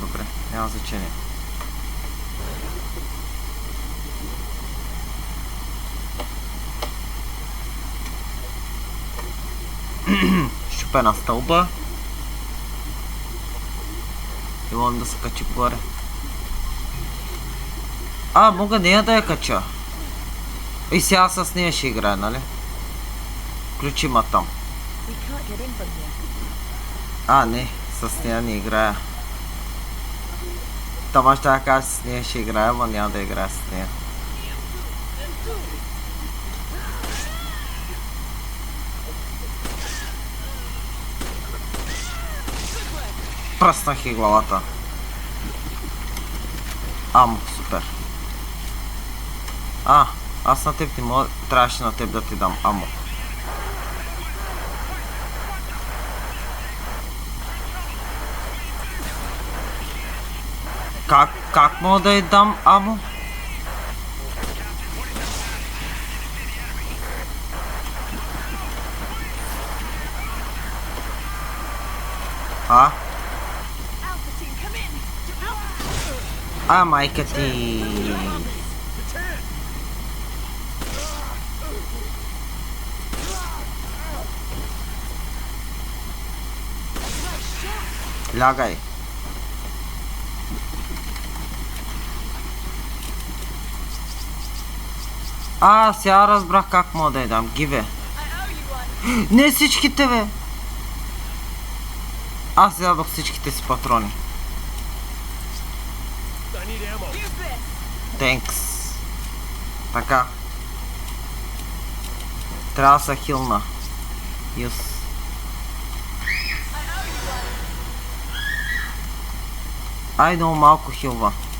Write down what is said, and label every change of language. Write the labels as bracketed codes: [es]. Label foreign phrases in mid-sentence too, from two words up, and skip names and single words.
[bg] Добре. Няма значение. Щупена стълба. И мога да се качи горе. Мога нея да я кача. И сега с нея ще играе, нали? Включи ма там. [en] We can't get in from here. [bg] Не. С нея не играя. Тома ще да кажа с нея ще играя, но няма да играя с нея. Пръснах и главата. Амо, супер. Аз на теб не мога. Трябваше на теб да ти дам амо. Как мога да й дам амо? [en] Alpha team, come in. [bg] Майка ти. Лягай. Сега разбрах как мога да й дам. Гиве. [en] I owe you one. [bg] Не всичките, бе. Аз си дадох всичките си патрони. [en] I need ammo. Use this. [bg] Тенкс. Така. Трябва да се хилна. Юс. Ай, много малко хилва.